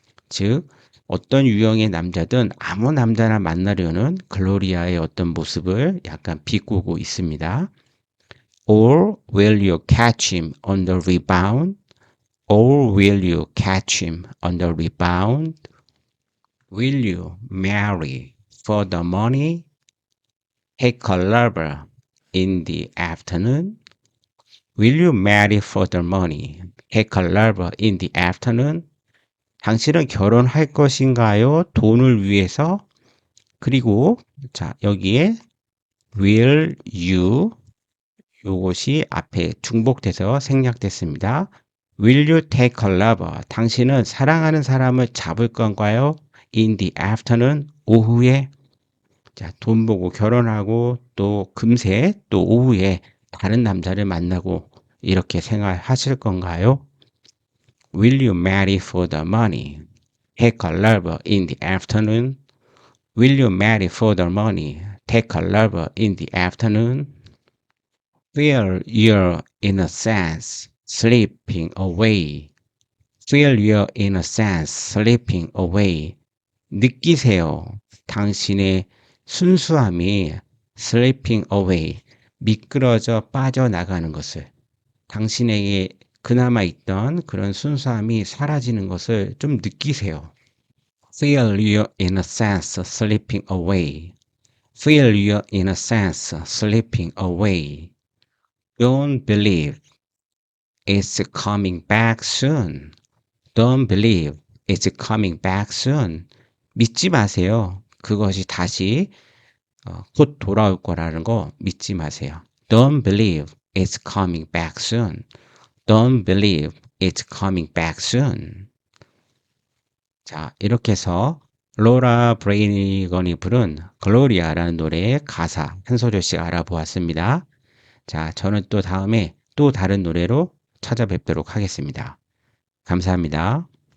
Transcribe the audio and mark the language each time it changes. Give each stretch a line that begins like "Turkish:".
Korean: 즉 어떤 유형의 남자든 아무 남자나 만나려는 글로리아의 어떤 모습을 약간 비꼬고 있습니다.
English: Or will you catch him on the rebound? Or will you catch him on the rebound? Will you marry for the money? Take a lover in the afternoon? Will you marry for the money? Take a lover in the afternoon?
Korean: 당신은 결혼할 것인가요? 돈을 위해서? 그리고 자 여기에 will you 요것이 앞에 중복돼서 생략됐습니다.
English: Will you take a lover?
Korean: 당신은 사랑하는 사람을 잡을 건가요?
English: In the afternoon
Korean: 오후에 자, 돈 보고 결혼하고 또 금세 또 오후에 다른 남자를 만나고 이렇게 생활하실 건가요?
English: Will you marry for the money? Take a lover in the afternoon? Will you marry for the money? Take a lover in the afternoon? Feel your innocence slipping away. Feel your innocence slipping away.
Korean: 느끼세요. 당신의 순수함이
English: slipping away,
Korean: 미끄러져 빠져나가는 것을 당신에게 그나마 있던 그런 순수함이 사라지는 것을 좀 느끼세요.
English: Feel your innocence slipping away. Feel your innocence slipping away. Don't believe it's coming back soon. Don't believe it's coming back soon.
Korean: 믿지 마세요. 그것이 다시 곧 돌아올 거라는 거 믿지 마세요.
English: Don't believe it's coming back soon. Don't believe it's coming back soon.
Korean: 자, 이렇게 해서 로라 브레이건이 부른 글로리아라는 노래의 가사 한 소절씩 알아보았습니다. 자, 저는 또 다음에 또 다른 노래로 찾아뵙도록 하겠습니다. 감사합니다.